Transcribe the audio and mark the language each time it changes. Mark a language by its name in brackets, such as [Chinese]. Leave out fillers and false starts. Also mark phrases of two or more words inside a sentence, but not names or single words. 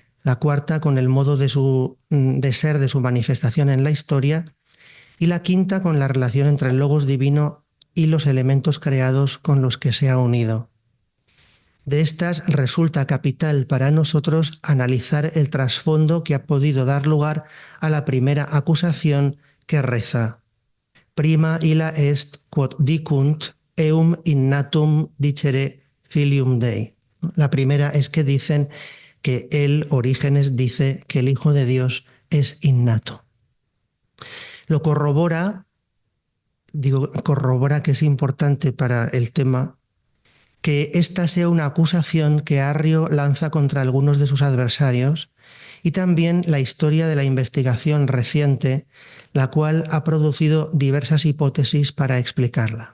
[Spanish] La 4ª con el modo de ser de su manifestación en la historia, y la 5ª con la relación entre el logos divino y los elementos creados con los que se ha unido. De estas resulta capital para nosotros analizar el trasfondo que ha podido dar lugar a la primera acusación, que reza: [Latin] Prima illa est quod dicunt eum innatum dicere filium Dei. [Spanish] La primera es que dicen que él, Orígenes, dice que el Hijo de Dios es innato. Lo corrobora que es importante para el tema que esta sea una acusación que Arrio lanza contra algunos de sus adversarios, y también la historia de la investigación reciente, la cual ha producido diversas hipótesis para explicarla.